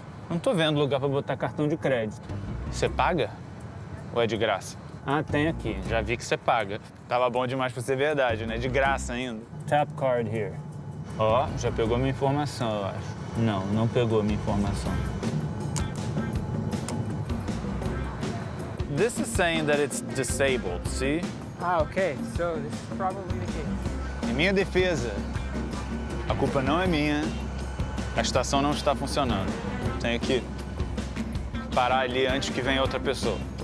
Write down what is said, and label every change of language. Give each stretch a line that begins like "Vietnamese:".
Portuguese: Não tô vendo lugar para botar cartão de crédito. Você paga? Ou é de graça? Ah, tem aqui. Já vi que você paga. Tava bom demais para ser verdade, né? De graça ainda.
English: Tap card here.
Portuguese: Ó, já pegou minha informação, eu acho. Não, não pegou minha informação.
English: This is saying that it's disabled, see? Ah, okay. So this is probably the case.
Portuguese: Em minha defesa, a culpa não é minha. A estação não está funcionando. Tenho que parar ali antes que venha outra pessoa.